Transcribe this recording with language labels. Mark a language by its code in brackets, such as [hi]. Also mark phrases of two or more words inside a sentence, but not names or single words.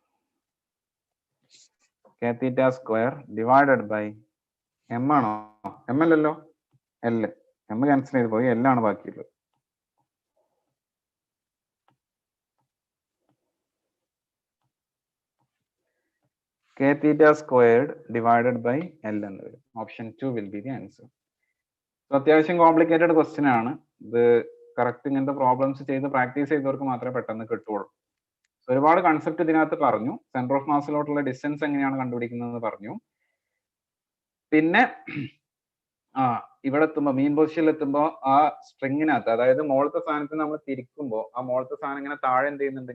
[en] K theta square divided by m ആണോ? [ml] m അല്ലല്ലോ, l. m cancel ചെയ്ത് പോയി, l ആണ് ബാക്കിയുള്ളത്. [en] K theta squared divided by L [ml] എന്ന് വരും. [en] ഓപ്ഷൻ 2 will be the answer. [ml] So അത്യാവശ്യം [en] complicated question [ml] ആണ് ഇത്. കറക്റ്റ് ഇങ്ങനത്തെ പ്രോബ്ലംസ് ചെയ്ത് പ്രാക്ടീസ് ചെയ്തവർക്ക് മാത്രമേ പെട്ടെന്ന് കിട്ടുള്ളൂ. ഒരുപാട് കൺസെപ്റ്റ് ഇതിനകത്ത് പറഞ്ഞു. [en] center of mass [ml] ഡിസ്റ്റൻസ് എങ്ങനെയാണ് കണ്ടുപിടിക്കുന്നത് പറഞ്ഞു. പിന്നെ ഇവിടെ എത്തുമ്പോൾ [en] mean position [ml] എത്തുമ്പോൾ ആ സ്ട്രിങ്ങിനകത്ത്, അതായത് മോളത്തെ സാധനത്തിന് നമ്മൾ തിരിക്കുമ്പോൾ ആ മോളത്തെ സാധനം ഇങ്ങനെ താഴെ എന്ത് ചെയ്യുന്നുണ്ട്?